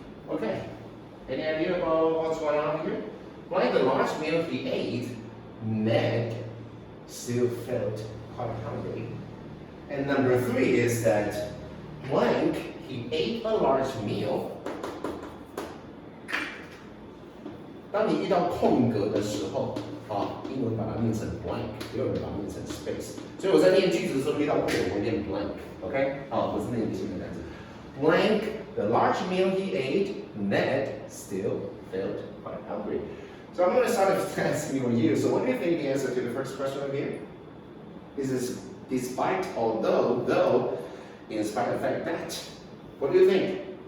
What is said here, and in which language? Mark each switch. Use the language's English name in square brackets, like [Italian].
[English] Okay, any idea about what's going on here? Like the large meal he ate, Ned still felt quite hungry. And number 3 is that blank, he ate a large meal. [Chinese] 当你遇到空格的时候，英文把它念成 blank， 也有人把它念成 space。所以我在念句子的时候遇到空格，我会念 blank，OK？不是念新的单词。 [English] Blank, the large meal he ate, Ned still felt quite hungry. So I'm going to start with asking you. So what do you think the answer to the first question over here? Is this despite, although, though, in spite of the fact that? What do you think?